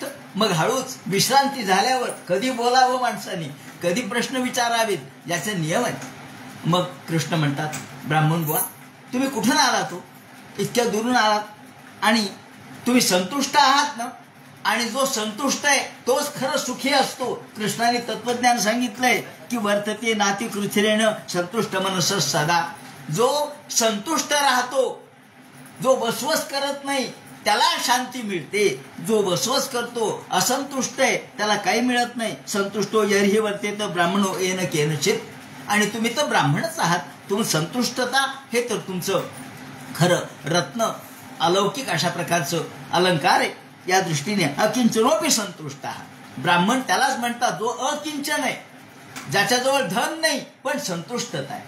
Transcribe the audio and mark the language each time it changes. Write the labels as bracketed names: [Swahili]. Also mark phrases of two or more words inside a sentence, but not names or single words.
[Marathi] मग हळूच विश्रांती झाल्यावर कधी बोलावं माणसाने, कधी प्रश्न विचारावेत, याचे नियम आहेत. मग कृष्ण म्हणतात ब्राह्मण बुवा तुम्ही कुठून आलात हो? इतक्या दुरून आलात आणि तुम्ही संतुष्ट आहात ना? आणि जो संतुष्ट आहे तोच खरं सुखी असतो. कृष्णाने तत्वज्ञान सांगितलंय की [Sanskrit] वर्तते नाती कृथिरेण संतुष्ट मनस सदा. [Marathi] जो संतुष्ट राहतो, जो वसवस करत नाही, त्याला शांती मिळते. जो वसवस करतो, असंतुष्ट आहे, त्याला काही मिळत नाही. [Sanskrit] संतुष्टो यर्हि वर्तेत ब्राह्मणो येन केनचित. [Marathi] आणि तुम्ही तर ब्राह्मणच आहात. तुम्ही संतुष्टता हे तर तुमचं खरं रत्न, अलौकिक अशा प्रकारचं अलंकार आहे. या दृष्टीने अकिंचनोपी संतुष्ट आहात. ब्राह्मण त्यालाच म्हणतात जो अकिंचन आहे, ज्याच्याजवळ धन नाही पण संतुष्टता आहे.